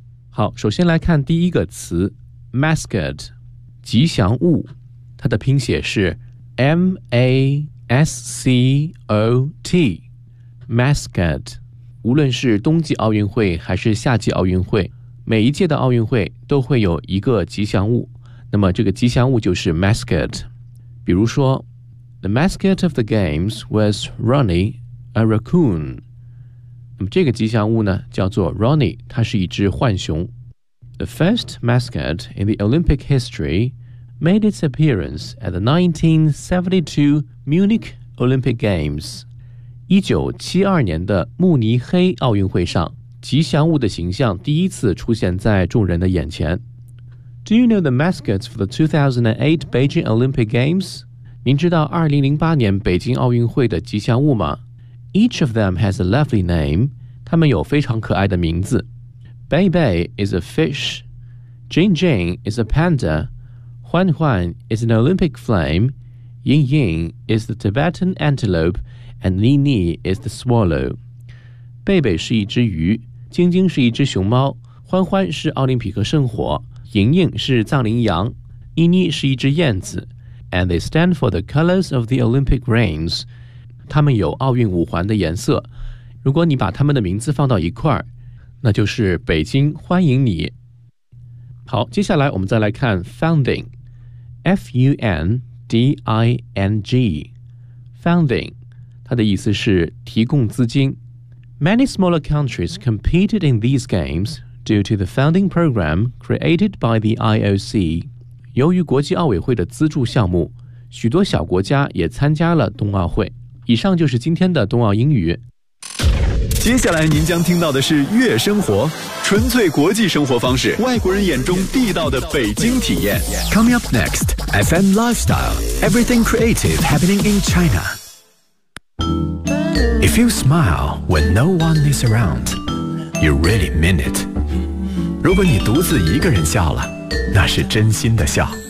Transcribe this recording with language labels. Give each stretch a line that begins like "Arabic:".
Chinese: 好，首先来看第一个词 Mascot， 吉祥物，它的拼写是 M-A-S-C-O-T， Mascot。无论是冬季奥运会还是夏季奥运会，每一届的奥运会都会有一个吉祥物，那么这个吉祥物就是 mascot。比如说
English: The mascot of the games was Ronnie, a raccoon。
Chinese: 那么这个吉祥物呢叫做 Ronnie， 它是一只浣熊。
English: The first mascot in the Olympic history made its appearance at the 1972 Munich Olympic Games。
Chinese: 1972年的慕尼黑奥运会上，吉祥物的形象第一次出现在众人的眼前。
English: Do you know the mascots for the 2008 Beijing Olympic Games?
Chinese: 您知道2008年北京奥运会的吉祥物吗？
English: Each of them has a lovely name.
Chinese: 他们有非常可爱的名字。
English: Bei Bei is a fish. Jing Jing is a panda. Huan Huan is an Olympic flame. Ying Ying is the Tibetan antelope. And Ni Ni is the swallow.
Chinese: 贝贝是一只鱼，晶晶是一只熊猫，欢欢是奥林匹克圣火，莹莹是藏羚羊，妮妮是一只燕子。
English: And they stand for the colors of the Olympic rings.
Chinese: 它们有奥运五环的颜色。如果你把它们的名字放到一块，那就是北京欢迎你。好，接下来我们再来看 founding， F-U-N-D-I-N-G， founding， 它的意思是提供资金。
English: Many smaller countries competed in these games due to the founding program created by the IOC.
Chinese: 由于国际奥委会的资助项目，许多小国家也参加了冬奥会。以上就是今天的冬奥英语。接下来您将听到的是悦生活，纯粹国际生活方式，外国人眼中地道的北京体验。
English: Coming up next, FM Lifestyle, everything creative happening in China. If you smile when no one is around, you really mean it.
Chinese: 如果你独自一个人笑了，那是真心的笑。